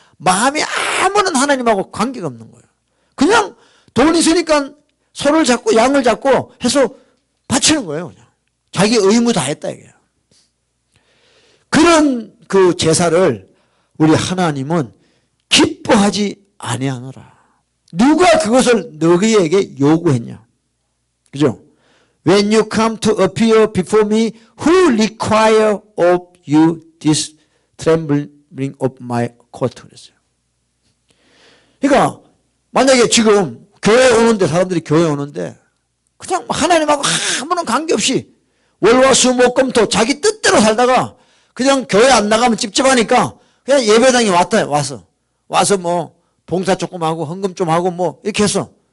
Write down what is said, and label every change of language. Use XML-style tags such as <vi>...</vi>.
<ko>마음이 아무런 하나님하고 관계가 없는 거예요. 그냥 돈 있으니까 소를 잡고 양을 잡고 해서 바치는 거예요. 그냥. 자기 의무 다 했다 이게요. 그런 그 제사를 우리 하나님은 기뻐하지 아니하노라. 누가 그것을 너희에게 요구했냐? 그죠?</ko> <en>When you come to appear before me, who require of you this trembling of my court?</en> <ko>그랬어요. 그러니까 만약에 지금 교회 오는데 사람들이 교회 오는데 그냥 하나님하고 아무런 관계없이 월화수목금토 자기 뜻대로 살다가 그냥 교회 안 나가면 찝찝하니까 그냥 예배당에 와서 뭐 봉사 조금 하고 헌금 좀 하고 뭐 이렇게 했어.</ko>